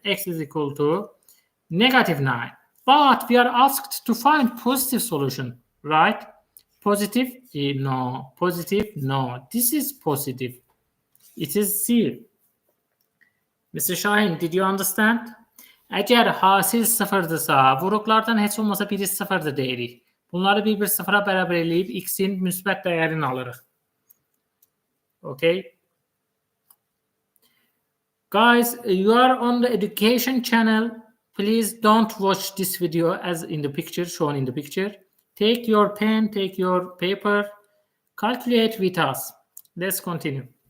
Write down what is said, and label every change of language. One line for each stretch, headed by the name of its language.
English: X is equal to negative 9. But we are asked to find positive solution, right? positive? No. Positive? No. This is positive. It is C. Mr. Şahin, did you understand?
Azerbaijani: Əgər hasil sıfırdırsa, vuruqlardan heç olmasa biri sıfırdır deyirik. Bunları bir sıfıra bərabər eləyib x-in müsbət dəyərini alırıq.
English: Okay? Guys, you are on the education channel. Please don't watch this video as in the picture, shown in the picture. Take your pen, take your paper, calculate with us. Let's continue.